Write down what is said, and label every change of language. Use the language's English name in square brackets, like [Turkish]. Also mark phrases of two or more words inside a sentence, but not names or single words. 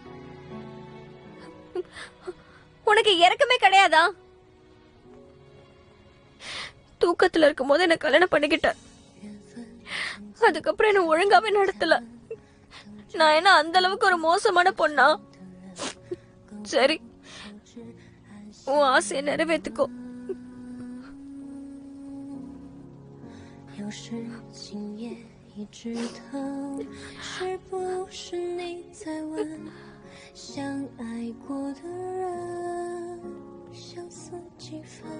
[Tamil] உனக்கு இறக்கமே கிடையாதா? தூக்கத்துல இருக்கும் போது என்ன கல்யாணம் பண்ணிக்கிட்டேன். அதுக்கப்புறம் என்ன ஒழுங்காவே நடத்தல. நான் என்ன அந்த அளவுக்கு ஒரு மோசமான பொண்ணா? சரி, உன் ஆசையை நிறைவேத்துக்கோ. [Chinese] 有时今夜一直等，是不是你在问，相爱过的人相似几分？